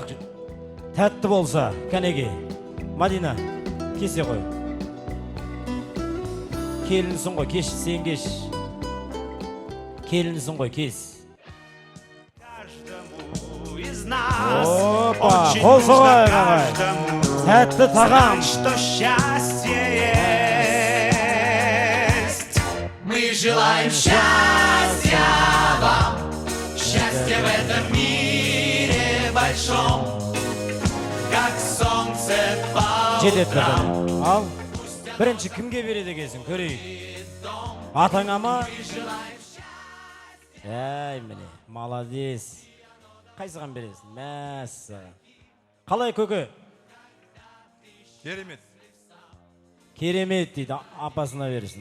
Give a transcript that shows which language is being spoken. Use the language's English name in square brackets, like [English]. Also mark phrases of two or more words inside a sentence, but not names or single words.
[Kazakh] Тәтті болса, кәнеге. Мадина, кесе қой. Келінсің ғой, кеш, сен кеш. Келінсің ғой, кес. Опа, қол соғайық ағайын. Тәтті тағам. [Russian] Мы желаем счастья вам, счастья в этом мире большом, как солнце по утрам. [Kazakh] Ал, бірінші кімге береді екенсің, көрейік. Атаңа ма? Әй, міне, молодец. Қайсыған бересің? Мәссаған. Қалай көке? Керемет. Керемет дейді, апасына бересің.